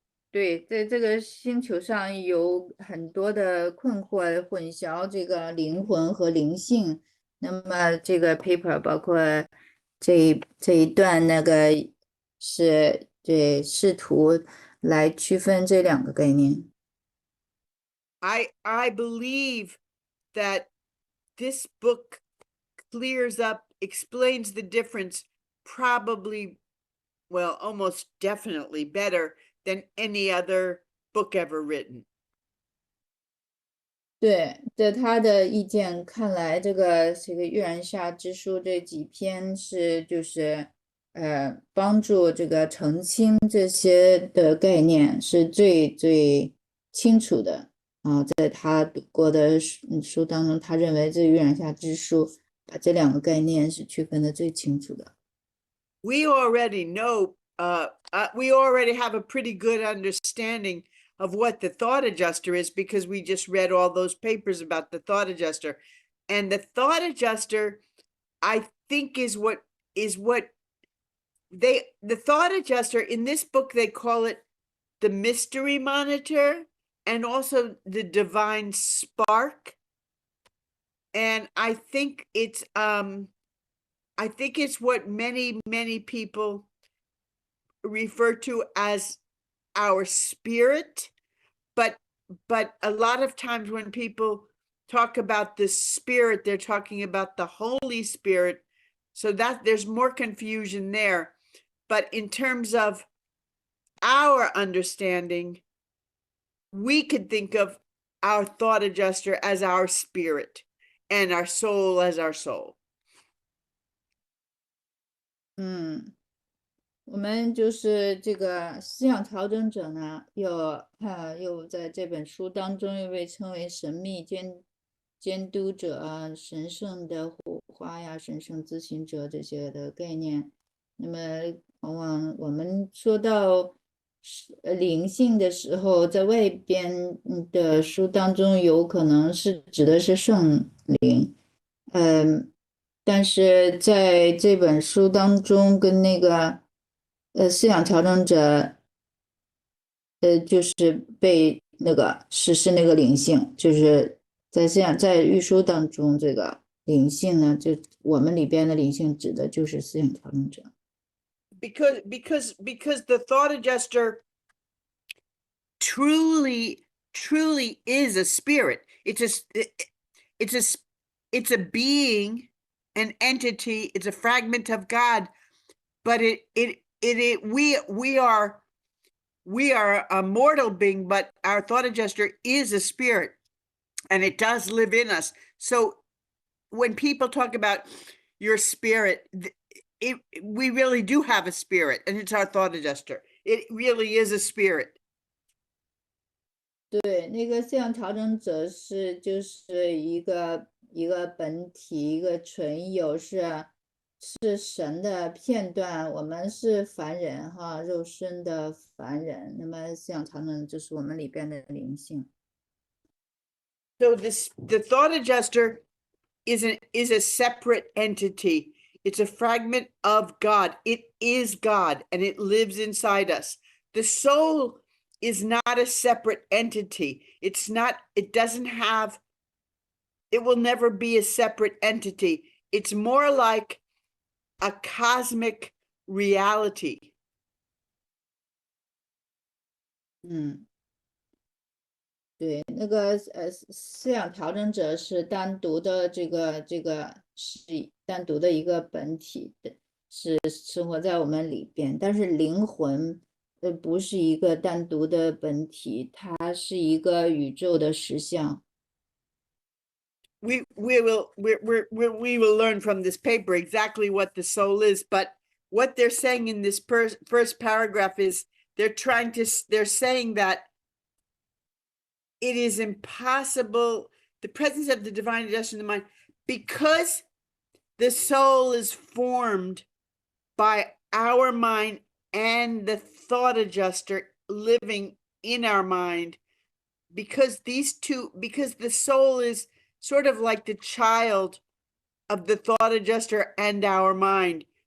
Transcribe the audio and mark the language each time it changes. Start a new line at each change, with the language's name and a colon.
Chinese: 对，在这个星球上有很多的困惑混淆这个灵魂和灵性，那么这个 paper 包括这一段那个是对试图来区分这两个概念。
English: I believe that this book clears up, explains the difference, probably, well, almost definitely better than any other book ever written.
Chinese: 对，在他的意见看来，这个月然下之书这几篇是就是帮助这个澄清这些的概念是最清楚的啊，在他读过的书当中，他认为这月然下之书把这两个概念是区分的最清楚的。
English: We already know, we already have a pretty good understanding of what the thought adjuster is because we just read all those papers about the thought adjuster. And the thought adjuster, I think the thought adjuster in this book, they call it the mystery monitor and also the divine spark. And I think it's what many people refer to as our spirit, but a lot of times when people talk about the spirit, they're talking about the Holy Spirit, so that there's more confusion there. But in terms of our understanding, we could think of our thought adjuster as our spirit and our soul as our soul.
Chinese: 我们就是这个思想调整者呢，又在这本书当中又被称为神秘监督者啊、神圣的火花呀、神圣咨询者这些的概念。那么往往我们说到灵性的时候，在外边的书当中有可能是指的是圣灵，但是在这本书当中跟那个思想调整者就是被那个是那个灵性，就是在预书当中这个灵性呢，就我们里边的灵性指的就是思想调整者。
English: Because the thought adjuster truly is a spirit. It's a being, an entity. It's a fragment of God. But we are a mortal being, but our thought adjuster is a spirit, and it does live in us. So when people talk about your spirit, we really do have a spirit, and it's our thought adjuster. It really is a spirit.
Chinese: 对，那个思想调整者就是一个本体，一个存有，是神的片段。我们是凡人哈，肉身的凡人。那么思想调整就是我们里边的灵性。
English: So the thought adjuster is a separate entity. It's a fragment of God. It is God, and it lives inside us. The soul is not a separate entity. It will never be a separate entity. It's more like a cosmic reality.
Chinese: 对，那个思想调整者是单独的，这个是单独的一个本体的，是生活在我们里边。但是灵魂不是一个单独的本体，它是一个宇宙的实相。
English: We will learn from this paper exactly what the soul is, but what they're saying in this first paragraph is they're saying that it is impossible, the presence of the divine adjustment of the mind, because the soul is formed by our mind and the thought adjuster living in our mind, because the soul is sort of like the child of the thought adjuster and our mind.